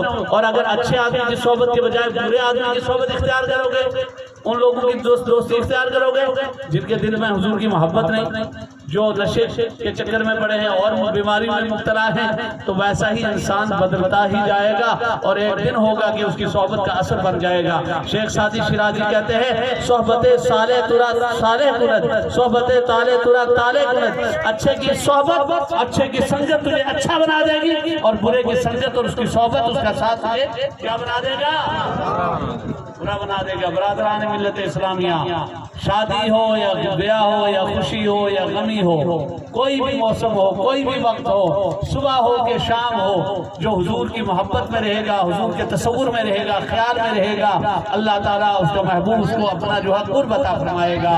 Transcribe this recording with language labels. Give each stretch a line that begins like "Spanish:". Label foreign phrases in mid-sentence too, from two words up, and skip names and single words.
Urdu: اور اگر اچھے آدمی کی صحبت کے بجائے برے آدمی کی صحبت اختیار کرو گے، ان لوگوں کی دوستی اختیار کرو گے جن کے دل میں حضور کی محبت نہیں، جو نشے کے چکر میں پڑے ہیں اور بیماری میں مبتلا ہیں، تو ویسا ہی انسان بدلتا ہی جائے گا، اور ایک دن ہوگا کہ اس کی صحبت کا اثر بن جائے گا۔ شیخ سعدی شیرازی کہتے ہیں
Persian: صحبت صالح ترا صالح کند، صحبت طالح ترا طالح کند،
Urdu: اچھے کی صحبت، اچھے کی سنگت تجھے اچھا بنا دے گی، اور برے کی سنگت اور اس کی صحبت، اس کا ساتھ تجھے کیا بنا دے گا؟ برا بنا دے گا۔ برادران ملت اسلامیہ، شادی ہو یا بیاہ ہو یا خوشی ہو یا غمی ہو، کوئی بھی موسم ہو، کوئی بھی وقت ہو، صبح ہو کہ شام ہو، جو حضور کی محبت میں رہے گا، حضور کے تصور میں رہے گا، خیال میں رہے گا، اللہ تعالیٰ اس کا محبوب اس کو اپنا جو ہے قرب عطا فرمائے گا۔